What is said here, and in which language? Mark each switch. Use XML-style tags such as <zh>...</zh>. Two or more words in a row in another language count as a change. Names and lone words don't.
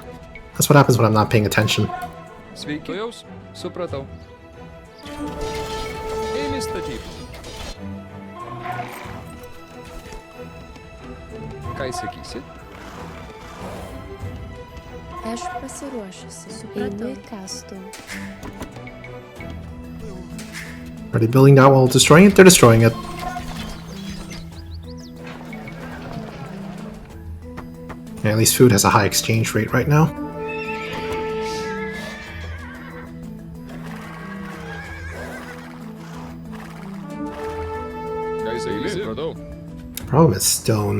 <en>That's what happens when I'm not paying attention.</en> <lt>Sveiki. Tuojaus. Supratau. Eimi statyti. Ką įsakysi? Aš pasiruošusi. Supratau. Eimi kastų.</lt> <en>Are they building that while destroying it? They're destroying it. Yeah, at least food has a high exchange rate right now. Problem is stone.</en>